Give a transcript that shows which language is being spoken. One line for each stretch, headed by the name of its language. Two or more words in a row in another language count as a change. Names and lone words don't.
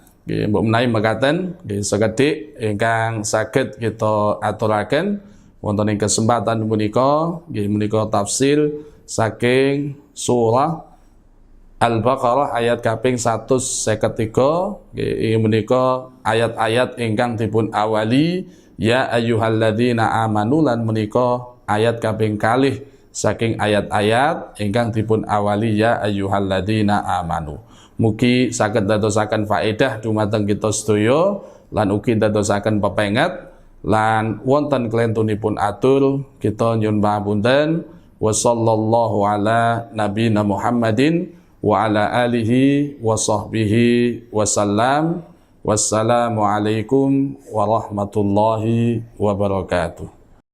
Javanese: Nggih mbok menawi mekaten nggih sekedhik ingkang saged kita aturaken wonten ing kesempatan punika nggih menika tafsir saking surah Al-Baqarah ayat kaping 153 nggih menika ayat-ayat ingkang dipun awali
Arabic: يا أيها الذين آمنوا
Javanese: lan menika ayat kaping kalih saking ayat-ayat ingkang dipun awali
Arabic: يا أيها الذين آمنوا.
Javanese: Mugi saged dadosaken faedah dumateng kita sedaya lan ugi dadosaken pepenget lan wonten klentunipun atur kita nyuwun pangapunten
Arabic: وصلى الله على نبينا محمد وعلى آله وصحبه وسلم. والسلام عليكم ورحمة الله وبركاته.